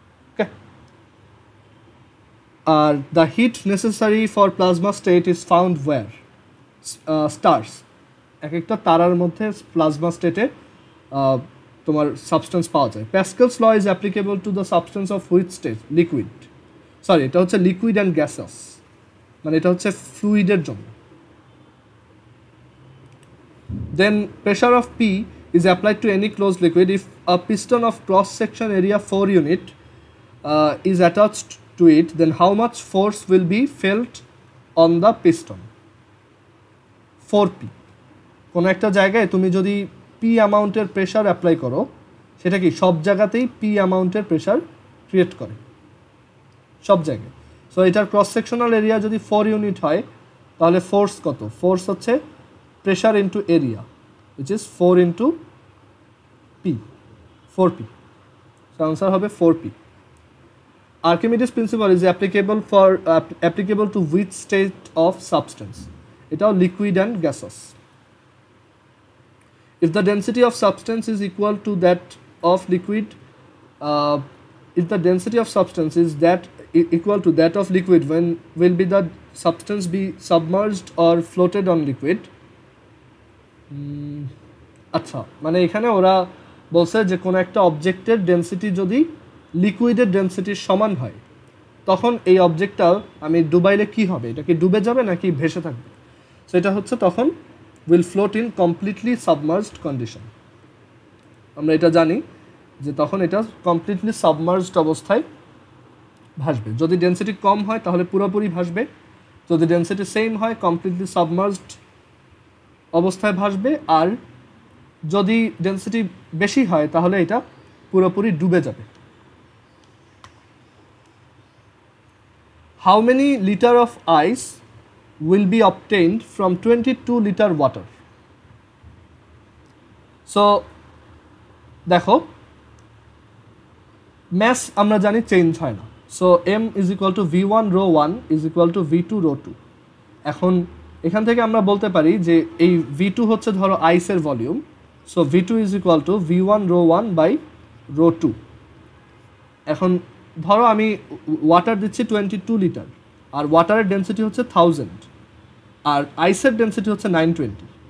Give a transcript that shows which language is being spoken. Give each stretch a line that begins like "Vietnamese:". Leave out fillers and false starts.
English: Okay, আর the heat necessary for plasma state is found where? Stars.
Bangla: এক একটা তারার মধ্যে প্লাজমা স্টেটে তোমার সাবস্টেন্স পাওয়া যায়।
English: Pascal's law is applicable to the substance of which state? Liquid.
Bangla: Sorry, এটা হচ্ছে লিকুইড অ্যান্ড গ্যাসাস, মানে এটা হচ্ছে ফ্লুইডের জন্য।
English: Then pressure of P is applied to any closed liquid if a piston of cross section area 4 unit is attached to it, then how much force will be felt on the piston? 4P.
Bangla: কোনো একটা জায়গায় তুমি যদি P অ্যামাউন্টের pressure apply করো, সেটা কি সব জায়গাতেই P অ্যামাউন্টের প্রেশার ক্রিয়েট করে, সব জায়গায়। সো এটার ক্রস সেকশনাল এরিয়া যদি 4 ইউনিট হয়, তাহলে ফোর্স কত?
English: Force হচ্ছে pressure into area, which is 4 into P, 4P. So answer হবে 4P. Archimedes principle is applicable to which state of substance? এটাও liquid and gaseous. If the density of substance is equal to that of liquid, if the density of substance is equal to that of liquid, when will be the substance be submerged or floated on liquid?
Bangla: আচ্ছা, মানে এখানে ওরা বলছে যে কোনো একটা অবজেক্টের density যদি লিকুইডের ডেনসিটির সমান হয় তখন এই অবজেক্টটা আমি ডুবাইলে কি হবে, এটা কি ডুবে যাবে নাকি ভেসে থাকবে?
English: So এটা হচ্ছে তখন will float in completely submerged condition.
Bangla: আমরা এটা জানি যে তখন এটা কমপ্লিটলি সাবমার্জড অবস্থায় ভাসবে। যদি ডেনসিটি কম হয় তাহলে পুরোপুরি ভাসবে, যদি ডেনসিটি সেম হয় কমপ্লিটলি সাবমার্জড অবস্থায় ভাসবে, আর যদি ডেনসিটি বেশি হয় তাহলে এটা পুরোপুরি ডুবে যাবে।
English: How many liter of ice will be obtained from 22 liter water? So দেখো mass আমরা জানি change হয় না, সো m is equal to v1 rho 1 is equal to v2 rho 2।
Bangla: এখন এখান থেকে আমরা বলতে পারি যে এই v2 হচ্ছে ধরো আইসের volume, so v2 is equal to v1 rho 1 by rho 2। এখন ধরো আমি ওয়াটার দিচ্ছি 22 লিটার, আর ওয়াটারের ডেনসিটি হচ্ছে 1000, আর আইসের ডেনসিটি হচ্ছে 920।